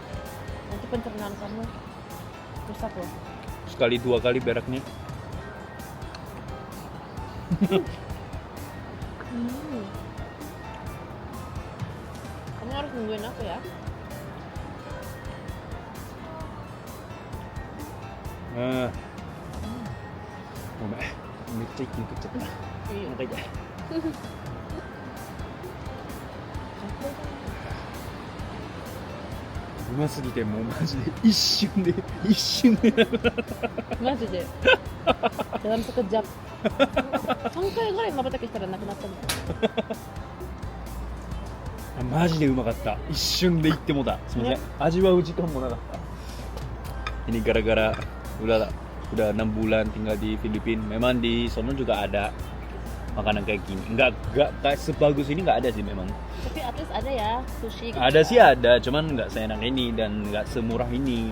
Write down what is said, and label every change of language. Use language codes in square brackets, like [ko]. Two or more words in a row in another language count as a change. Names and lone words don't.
[id] Nanti pencernaan kamu rusak loh. Sekali 2 kali beraknya. Kamu harus nungguin aku ya. [ja] ごめん、めっちゃ一気に食っちゃった。いいよお腹痛い。うますぎてもうマジで一瞬でなくなった。マジで [id] dalam sekejap [ja] 3 回ぐらいまばたきしたらなくなったもん。マジでうまかった。一瞬で言ってもだ。すみません。味わう時間もなかった。 [id] Ini gara-gara udah 6 bulan tinggal di Filipina. Memang di sono juga ada makanan kayak gini. Enggak sebagus ini nggak ada sih memang. Tapi [en] at least [id] ada ya sushi gitu. Ada sih ada, cuman nggak seenak ini dan nggak semurah ini.